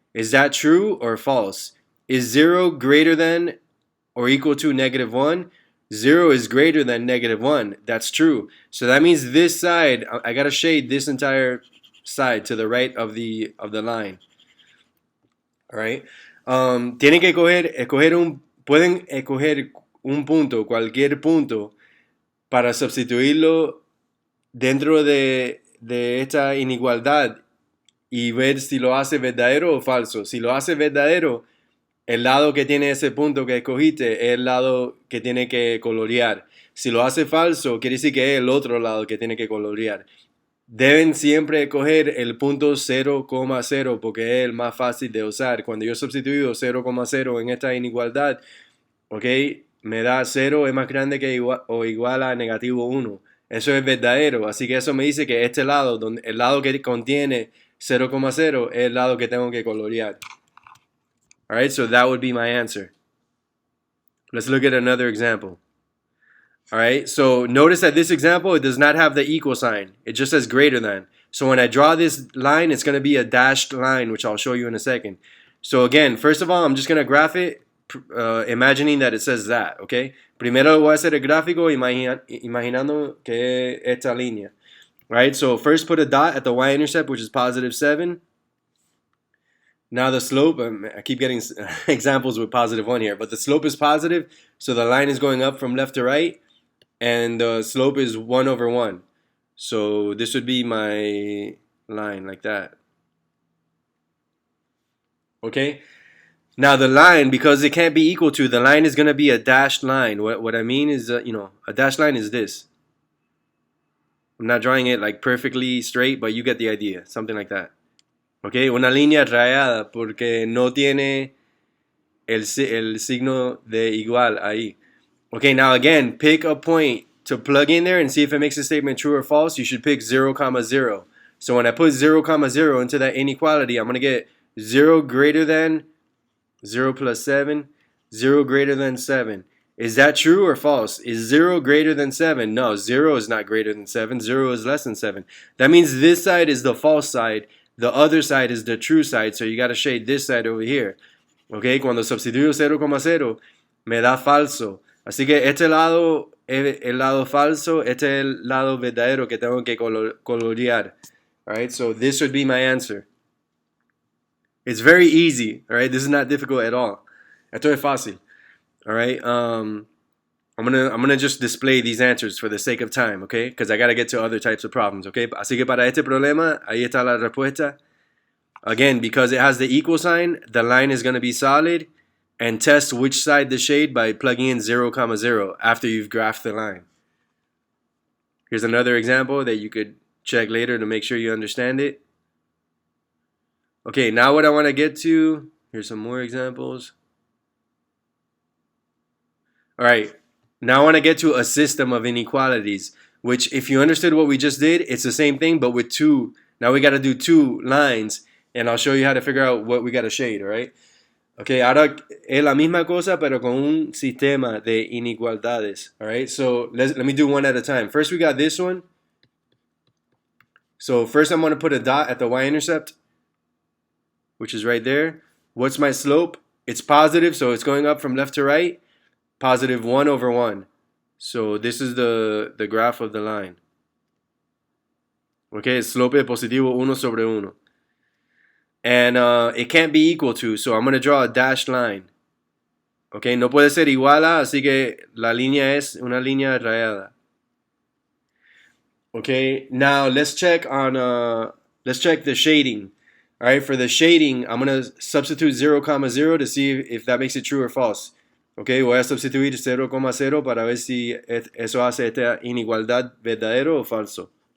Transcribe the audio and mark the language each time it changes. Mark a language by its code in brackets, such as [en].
[en] Is that true or false? Is 0 greater than or equal to negative 1? 0 is greater than negative 1. That's true. So that means this side, I got to shade this entire side to the right of the line. All right. [es] Tienen que pueden escoger un punto, cualquier punto, para sustituirlo dentro de esta inigualdad y ver si lo hace verdadero o falso. Si lo hace verdadero, el lado que tiene ese punto que escogiste es el lado que tiene que colorear. Si lo hace falso, quiere decir que es el otro lado que tiene que colorear. Deben siempre escoger el punto 0,0 porque es el más fácil de usar. Cuando yo he sustituido 0,0 en esta inigualdad, ¿ok? Me da 0 es más grande que igual a negativo 1. Eso es verdadero, así que eso me dice que este lado, el lado que contiene 0,0 es el lado que tengo que colorear. [en] All right, so that would be my answer. Let's look at another example. All right, so notice that this example, it does not have the equal sign. It just says greater than. So when I draw this line, it's going to be a dashed line, which I'll show you in a second. So again, first of all, I'm just going to graph it, imagining that it says that, okay? [es] Primero voy a hacer el gráfico imaginando que esta línea. [en] Right, so first put a dot at the y-intercept, which is positive 7. Now the slope, I keep getting examples with positive 1 here, but the slope is positive, so the line is going up from left to right, and the slope is 1 over 1. So this would be my line, like that. Okay? Now the line, because it can't be equal to, the line is going to be a dashed line. What I mean is, a dashed line is this. I'm not drawing it like perfectly straight, but you get the idea. Something like that. [es] Okay, una línea rayada porque no tiene el signo de igual ahí. [en] Okay, now again, pick a point to plug in there and see if it makes a statement true or false. You should pick 0, 0. So when I put 0, 0 into that inequality, I'm going to get 0 greater than 0 plus 7, 0 greater than 7. Is that true or false? Is 0 greater than 7? No, 0 is not greater than 7. 0 is less than 7. That means this side is the false side. The other side is the true side. So you got to shade this side over here. [es] Okay, cuando sustituyo 0, 0, me da falso. Así que este lado es el lado falso. Este es el lado verdadero que tengo que colorear. [en] Alright, so this would be my answer. It's very easy. Alright, this is not difficult at all. [es] Esto es fácil. [en] All right, I'm gonna just display these answers for the sake of time, okay? Because I gotta get to other types of problems, okay? [es] Así que para este problema, ahí está la respuesta. [en] Again, because it has the equal sign, the line is gonna be solid, and test which side to shade by plugging in 0, 0 after you've graphed the line. Here's another example that you could check later to make sure you understand it. Okay, now what I want to get to, here's some more examples. All right, now I want to get to a system of inequalities, which if you understood what we just did, it's the same thing, but with two. Now we got to do two lines, and I'll show you how to figure out what we got to shade, all right? [es] Okay, ahora es la misma cosa, pero con un sistema de inequalidades, all right? [en] So let me do one at a time. First, we got this one. So first I'm going to put a dot at the y-intercept, which is right there. What's my slope? It's positive, so it's going up from left to right. Positive 1 over 1. So this is the graph of the line. Okay, slope [es] es positivo 1 sobre 1. [en] And it can't be equal to, so I'm going to draw a dashed line. [es] Okay, no puede ser igual a, así que la línea es una línea rayada. [en] Okay, now let's check the shading. All right, for the shading, I'm going to substitute 0, 0 to see if that makes it true or false. [es] Ok, voy a sustituir 0, 0 para ver si eso hace esta inigualdad verdadero o falso.